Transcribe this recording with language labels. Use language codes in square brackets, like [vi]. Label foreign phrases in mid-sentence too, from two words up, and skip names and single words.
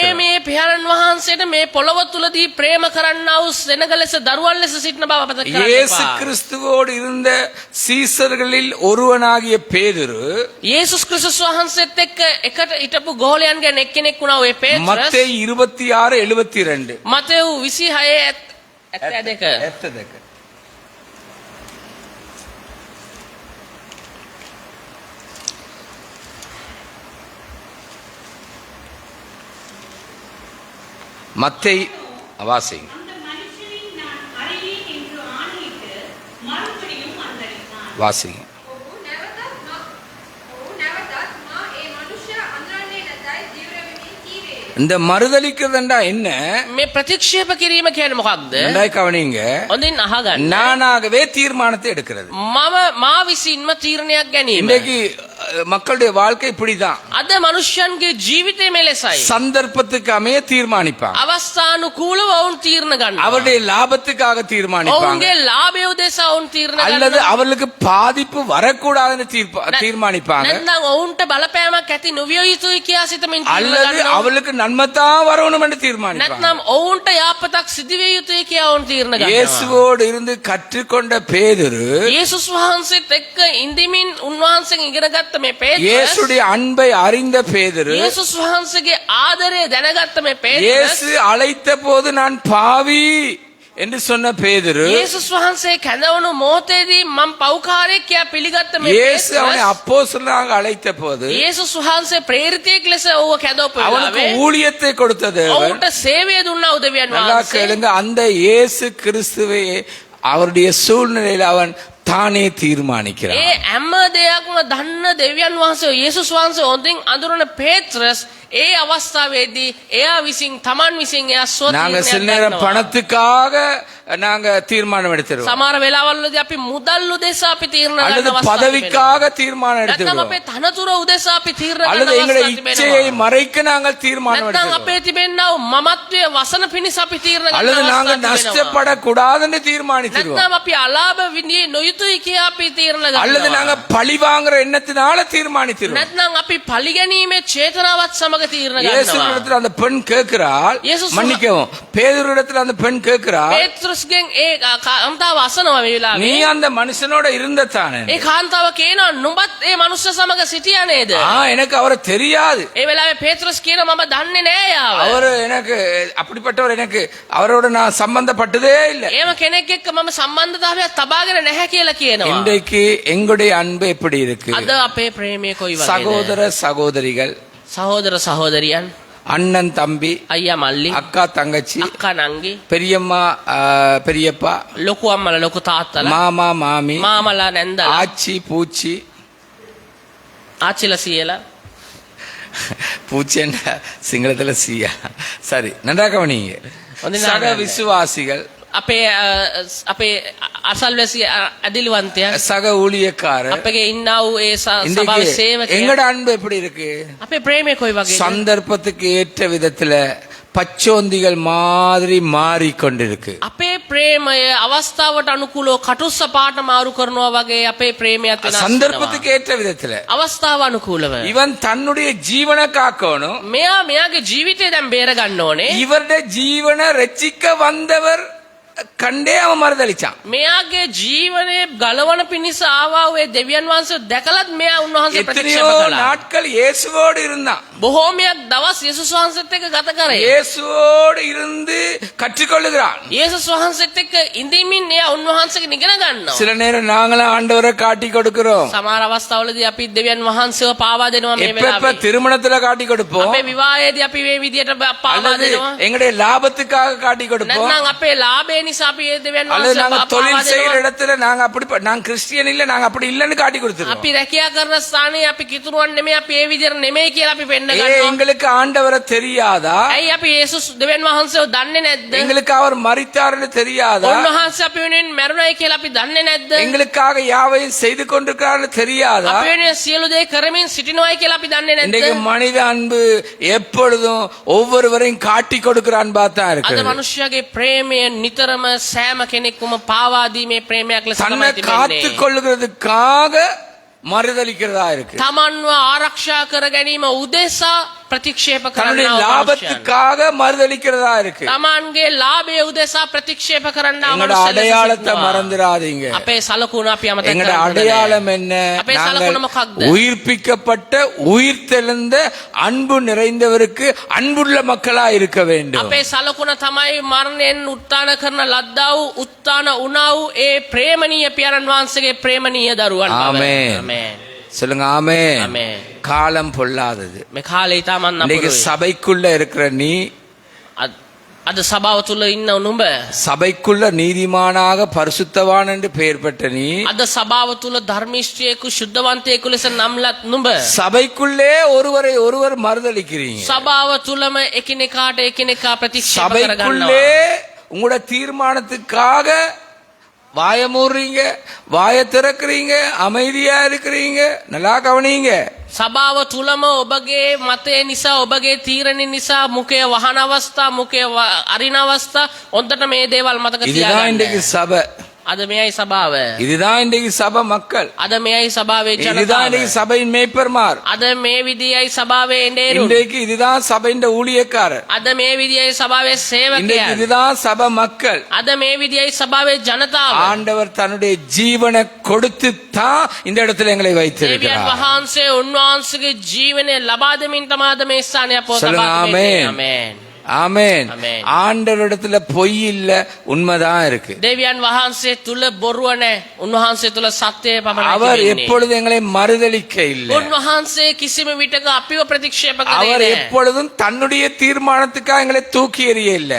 [si] ප්‍රේමයේ පියාණන් වහන්සේට මේ පොළොව තුලදී ප්‍රේම කරන්නා වූ සෙනග ලෙස දරුවන් ලෙස සිටින බව අමතක කරන්න [ta] இயேசு [si] එපා. [ta] கிறிஸ்துவோடு இருந்த சீசர்களில் ஒருவனாகிய பேதுரு [si] යේසුස් ක්‍රිස්තුස් වහන්සේත් එක්ක එකට හිටපු ගෝලයන්ගෙන් එක්කෙනෙක් වුණා ඔය පේත්‍රස්. [ta] மத்தேயு 26:72. [si] මතෙව් 26:72. [ta] மத்தேயு வாசிங்க. அந்த மனுஷனை நான் அறியேன் என்று ஆணையிட்டு மறுபடியும் மறுதலித்தான். வாசிங்க. [si] ඔහු නැවතත් මා ඒ මනුෂ්‍ය අඳුරන්නේ නැතයි ජීව වෙමින් කීවේ. [ta] இந்த மறுதலிக்கிறதுண்டா என்ன? [si] මේ ප්‍රතික්ෂේප කිරීම කියන්නේ මොකක්ද? [ta] நன்றாய் கவனிங்க. [si] හොඳින් අහගන්න. [ta] நானாகவே தீர்மானத்தை எடுக்கிறது. [si] මා විසින්ම තීරණයක් ගැනීම. [ta] இன்றைக்கு மக்களுடைய வாழ்க்கை இப்படிதான். [si] අද මනුෂ්‍යයන්ගේ ජීවිතය මෙලෙසයි. [ta] சந்தர்ப்பத்துக்கு அமைய தீர்மானிப்பாங்க. [si] අවස්ථානුකූලව ඔවුන් තීරණ ගන්නවා. [ta] அவருடைய லாபத்துக்காக தீர்மானிப்பாங்க. [si] ඔවුන්ගේ ලාභය උදෙසා ඔවුන් තීරණ [ta] அல்லது [si] ගන්නවා. [ta] அவர்களுக்கு பாதிப்பு வரக்கூடாதுன்னு தீர்மானிப்பாங்க. [si] නැත්නම් ඔවුන්ට බලපෑමක් ඇති නොවිය යුතුයි කියා සිතමින් තීරණ [ta] அல்லது [si] ගන්නවා. [ta] அவளுக்கு நன்மைதான் வரணும் என்று தீர்மானிப்பாங்க. [si] නැත්නම් ඔවුන්ට යාපතක් සිදුවිය යුතුයි කියා ඔවුන් තීරණ ගන්නවා. [ta] இயேசுவோடு இருந்து கற்றுக்கொண்ட பேதுரு [si] යේසුස් වහන්සේත් එක්ක ඉඳිමින් උන්වහන්සේගෙන් ඉගෙනගත්ත මේ පේත්‍රස්, [ta] இயேசுடைய அன்பை அறிந்த பேதுரு [si] යේසුස් වහන්සේගේ ආදරය දැනගත්ත මේ පේත්‍රස්, [ta] இயேசு அழைத்த போது நான் பாவி என்று சொன்ன பேதுரு [si] යේසුස් වහන්සේ කැඳවුණු මොහොතේදී මම පව්කාරයෙක් කියා පිළිගත්ත මේ [ta] இயேசு அவனை [si] පේත්‍රස්, [ta] அப்போஸ்தலனாக அழைத்த போது [si] යේසුස් වහන්සේ ප්‍රේරිතයෙක් ලෙස ඔහුව කැඳවපු [ta] அவனுக்கு [si] වෙලාවේ [ta] ஊழியத்தை கொடுத்த தேவன். [si] ඔවුන්ට සේවය දුන්නා උදවියන් [ta] நல்லா [si] වහන්සේ. [ta] கேளுங்க, அந்த இயேசு கிறிஸ்துவை அவருடைய சூழ்நிலையில் அவன் தானே தீர்மானிக்கிறான். [si] ඒ හැම දෙයක්ම දන්න දෙවියන් වහන්සේ යේසුස් වහන්සේ හොඳින් අඳුරන පේත්‍රස් ඒ අවස්ථාවේදී එයා විසින් තමන් විසින් එයා [ta] நாங்க சில [si] ස්වතීර්ණයක් [ta] நேரம் [si] ගන්නවා. [ta] பணத்துக்காக நாங்க தீர்மானம் எடுத்துருவோம், [si] සමහර වෙලාවල්වලදී අපි මුදල් උදෙසා අපි තීරණ [ta] அல்லது [si] ගන්න අවස්ථා තිබෙනවා. [ta] பதவிக்காக தீர்மானம் [si] නැත්නම් [ta] எடுத்துருவோம், [si] අපේ තනතුර උදෙසා අපි තීරණ [ta] அல்லது [si] ගන්න [ta] எங்களுடைய [si] අවස්ථා [ta] இச்சையை [si] තිබෙනවා. [ta] மறைக்க நாங்கள் தீர்மானம் [si] නැත්නම් [ta] எடுத்துருவோம், [si] අපේ තිබෙනා වූ මමත්වයේ වසන පිණිස අපි තීරණ ගන්න [ta] அல்லது நாங்க [si] අවස්ථා තිබෙනවා. [ta] நஷ்டப்படக்கூடாதுன்னு தீர்மானிச்சிருவோம், [si] නැත්නම් අපි අලාභ විඳිය නොයුතුයි කියා අපි තීරණ [ta] அல்லது நாங்க [si] ගන්නවා. [ta] பழி வாங்குற எண்ணத்தினால தீர்மானிச்சிருவோம். [si] නැත්නම් අපි පරිගැනීමේ චේතනාවත් සමග තීරණ ගන්නවා. [ta] இயேசுவிடத்தில் அந்த பெண் கேட்கிறாள், இயேசு மன்னிக்கவும், பேதுருவிடத்தில் அந்த பெண் கேட்கிறாள், [si] පේත්‍රස්ගෙන් ඒ කාන්තාව අසනවා මේ [ta] நீ [si] වෙලාවේ. [ta] அந்த மனுஷனோட இருந்த தானே? [si] ඒ කාන්තාව කියනවා නුඹත් ඒ මනුස්ස සමග සිටියා නේද? [ta] எனக்கு அவரை தெரியாது, [si] ඒ වෙලාවේ පේත්‍රස් කියනවා මම දන්නේ නෑ යාව. [ta] அவரு என்ன எனக்கு அப்படிப்பட்டவர் எனக்கு அவரோட நான் சம்பந்தப்பட்டதே இல்லை. [si] ඒම කෙනෙක් එක්ක මම සම්බන්ධතාවයක් තබාගෙන නැහැ කියලා කියනවා. [ta] இன்றைக்கு எங்களுடைய அன்பு எப்படி இருக்கு? [si] අද අපේ ප්‍රේමය කොයි වගේද? [ta] சகோதர சகோதரிகள், [si] සහෝදර සහෝදරියන්, [ta] அண்ணன் தம்பி, [si] අයියා මල්ලි, [ta] அக்கா தங்கச்சி, [si] අක්කා නංගි, [ta] பெரியம்மா பெரியப்பா, [si] ලොකු අම්මලා ලොකු තාත්තලා, [ta] மாமா மாமி, [si] මාමලා නැන්දලා, [ta] ஆச்சி பூச்சி, [si] ආච්චිලා සීයලා, [ta] பூச்சி என்ன சிங்களத்துல சீயா, சரி நன்றா கவனிங்க. வந்து சக நான் விசுவாசிகள், [si] අපේ අපේ අසල්වැසි අදිලිවන්තයන්, [ta] சக ஊழியக்காரர். [si] අපගේ ඉන්නා වූ ඒ සභාවේ [ta] இன்றைக்கு [si] සේවකයන්, [ta] எங்கட அன்பு எப்படி இருக்கு? [si] අපේ ප්‍රේමය කොයි වගේද? [ta] சந்தர்ப்பத்துக்கு ஏற்ற விதத்துல பச்சோந்திகள் மாதிரி மாறிக்கொண்டிருக்கு. [si] අපේ ප්‍රේමය අවස්ථාවට අනුකූලව කටුස්ස පාට මාරු කරනවා වගේ අපේ ප්‍රේමයත් වෙනස් [ta] சந்தர்ப்பத்துக்கு [si] වෙනවා. [ta] ஏற்ற விதத்துல [si] අවස්ථාව අනුකූලව [ta] இவன் தன்னுடைய ஜீவனை காக்கணும். [si] මෙයාගේ ජීවිතය දැන් බේර ගන්න ඕනේ. [ta] இவருடைய ஜீவனை ரட்சிக்க வந்தவர் கண்டே அவன் மறுதளிச்சான். [si] මෙයාගේ ජීවනයේ ගලවන පිණිස ආවා වූ ඒ දෙවියන් වහන්සේ දැකලත් මෙයා උන්වහන්සේ [ta] எத்தனையோ [si] ප්‍රතික්ෂේප කළා. [ta] நாட்கள் இயேசுவோடு இருந்தான். [si] බොහෝමයක් දවස් යේසුස් වහන්සේත් එක්ක ගත කරේ. [ta] இயேசுவோடு இருந்து கற்றுக்கொள்ளுகிறான். [si] යේසුස් වහන්සේත් එක්ක ඉඳීමින් එයා උන්වහන්සේගෙන් ඉගෙන ගන්නවා. [ta] சில நேரம் நாங்களும் ஆண்டவரை காட்டி கொடுக்கிறோம். [si] සමහර අවස්ථාවලදී අපි දෙවියන් වහන්සේව පාවා දෙනවා මේ [ta] எப்ப [si] වෙලාවේ. [ta] திருமணத்துல காட்டி கொடுப்போம், [si] අපේ විවාහයේදී අපි මේ විදියට පාවා [ta] அல்லது [si] දෙනවා. [ta] எங்களுடைய லாபத்துக்காக காட்டி கொடுப்போம், [si] නැත්නම් අපේ ලාභය නිසා අපි මේ දෙවියන් [ta] அல்லது [si] වහන්සේව [ta] நாங்க [si] පාවා [ta] தொழில் செய்யற [si] දෙනවා. [ta] இடத்துல நாங்க அப்படி நாங்க கிறிஸ்டியன் இல்ல நாங்க அப்படி இல்லன்னு காட்டி கொடுத்துருவோம். [si] අපි රැකියා කරන ස්ථානයේ අපි කිතුරුවන් නෙමෙයි අපි ඒ විදියට නෙමෙයි කියලා අපි පෙන්න [ta] ஏ, [si] ගන්නවා. [ta] எங்களுக்கு ஆண்டவரை தெரியாதா? [si] ඇයි අපි යේසුස් දෙවියන් වහන්සේව දන්නේ නැද්ද? [ta] எங்களுக்கு அவர் மரித்தார்னு தெரியாதா? [si] උන්වහන්සේ අපි වෙනුවෙන් මැරුණයි කියලා අපි දන්නේ නැද්ද? [ta] எங்களுக்காக யாவையும் செய்து கொண்டிருக்கிறார்னு தெரியாதா? [si] අපි වෙනුවෙන් සියලු දේ කරමින් සිටිනවයි කියලා අපි දන්නේ [ta] இன்றைக்கு [si] නැද්ද? [ta] மனித அன்பு எப்பொழுதும் ஒவ்வொருவரையும் காட்டி கொடுக்கிற அன்பா தான் இருக்கு. [si] අද මනුෂ්‍යයාගේ ප්‍රේමය නිතරම සෑම කෙනෙක්ම පාවා දීමේ ප්‍රේමයක් ලෙස [ta] தன்னை [si] තමයි [ta] காத்து [si] තිබෙන්නේ. [ta] கொள்ளுகிறதுக்காக மறுதளிக்கிறதா இருக்கு. [si] තමන්ව ආරක්ෂා කර ගැනීම උදෙසා ප්‍රතික්ෂේප [ta] தன்னுடைய [si] කරනවා මනුෂ්‍යයන්. [ta] லாபத்துக்காக மறுதளிக்கிறதா இருக்கு. [si] තමන්ගේ ලාභය උදෙසා ප්‍රතික්ෂේප කරන්න [ta] எங்களோட அடையாளத்தை மறந்துடாதீங்க. [si] අපේ සලකුණ අපි අමතක [ta] எங்களோட [si] කරන්න [ta] அடையாளம் என்ன? [si] අපේ සලකුණ මොකක්ද? [ta] உயிர்ப்பிக்கப்பட்ட உயிர்த்தெழுந்த அன்பு நிறைந்தவருக்கு அன்புள்ள மக்களா இருக்க வேண்டும். [si] අපේ සලකුණ තමයි මරණයෙන් උත්තාන කරන ලද්දා වූ උත්තාන වුණා වූ ඒ ප්‍රේමණීය පියාණන් වහන්සේගේ ප්‍රේමණීය දරුවන් බව. [ta] ஆமென். [si] ආමේන්. [ta] சொல்லுங்க ஆமென். [si] ආමේන්. [ta] காலம் பொல்லாதது. [si] මේ කාලේ ඊටමන් [ta] இன்னைக்கு [si] අපුරුයි. [ta] சபைக்குள்ள இருக்கிற நீ, [si] අද සභාව තුල ඉන්න නුඹ, [ta] சபைக்குள்ள நீதிமானாக பரிசுத்தவான் என்று பெயர் பெற்ற நீ, [si] අද සභාව තුල ධර්මිෂ්ඨයෙකු සුද්ධවන්තයෙකු ලෙස නම්ලත් නුඹ, [ta] சபைக்குள்ளே ஒருவரை ஒருவர் மறுதளிக்கிறீங்க. [si] සභාව තුලම එකිනෙකාට එකිනෙකා ප්‍රතික්ෂේප [ta] சபைக்குள்ளே [si] කරගන්නවා. [ta] உங்களோட தீர்மானத்துக்காக வாய மூடுறீங்க, வாய திறக்கிறீங்க, அமைதியா இருக்கிறீங்க. நல்லா கவனிங்க. [si] සභාව තුලම ඔබගේ මතය නිසා ඔබගේ තීරණ නිසා මුඛය වහන අවස්ථා, මුඛය අරින අවස්ථා හොඳට මේ දේවල් මතක [ta] இதுதான் இன்றைக்கு [si] තියාගන්න. [ta] சபை, [si] අද මෙයයි සභාව. [ta] இதுதான் இன்றைக்கு சபை மக்கள், [si] අද මෙයයි සභාවේ [ta] இதுதான் [si] ජනතාව. [ta] இன்றைக்கு சபையின் மேய்ப்பர்மார், [si] අද මේ විදියයි සභාවේ එඬේරු. [ta] இன்றைக்கு இதுதான் சபையின் ஊழியக்காரர், [si] අද මේ විදියයි සභාවේ [ta] இன்றைக்கு [si] සේවකයන්. [ta] இதுதான் சபை மக்கள். [si] අද මේ විදියයි සභාවේ ජනතාව. [ta] ஆண்டவர் தன்னுடைய ஜீவனை கொடுத்து தான் இந்த இடத்துல எங்களை [si] දෙවියන් [ta] வைத்திருக்கிறார். [si] වහන්සේ උන්වහන්සේගේ ජීවනය ලබා දෙමින් තමයි අද මේ ස්ථානය අපව [ta] சொல்லுங்க [si] තබා [ta] ஆமென். [si] ආමේන්. [ta] ஆமென். ஆமென். ஆண்டவரிடத்துல பொய் இல்ல, உண்மைதான் இருக்கு. [si] දෙවියන් වහන්සේ තුල බොරුව නැහැ. උන්වහන්සේ තුල සත්‍යය පමණයි [ta] அவர் [si] තිබෙන්නේ. [ta] எப்பொழுதும் எங்களை மறுதலிக்க இல்லை. [si] උන්වහන්සේ කිසිම විටක අපිව ප්‍රතික්ෂේප [ta] அவர் [si] කරේ නැහැ. [ta] எப்பொழுதும் தன்னுடைய தீர்மானத்துக்காக எங்களை தூக்கி எறிய இல்லை.